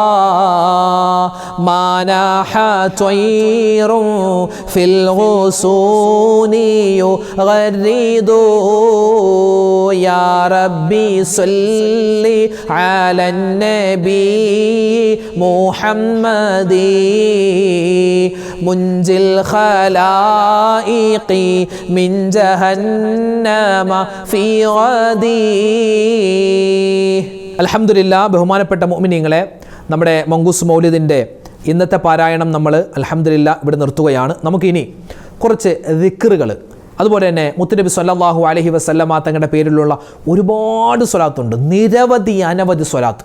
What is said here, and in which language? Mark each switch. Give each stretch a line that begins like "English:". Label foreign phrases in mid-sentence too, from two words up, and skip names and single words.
Arabic: ما ناح طير في الغصون يغرد يا ربي صل على النبي محمد منجي الخلائق من جهنم في غد.
Malayalam: അൽഹംദുലില്ലാഹ്. ബഹുമാനപ്പെട്ട മുഅ്മിനീങ്ങളെ, നമ്മുടെ മങ്കൂസ് മൗലിദിൻ്റെ ഇന്നത്തെ പാരായണം നമ്മൾ അൽഹംദുലില്ലാഹ് ഇവിടെ നിർത്തുകയാണ്. നമുക്കിനി കുറച്ച് ദിക്റുകൾ, അതുപോലെ തന്നെ മുത്തുനബി
Arabic: صلى الله عليه وسلم
Malayalam: തങ്ങളുടെ പേരിലുള്ള ഒരുപാട് സ്വലാത്തുണ്ട്, നിരവധി അനവധി സ്വലാത്ത്.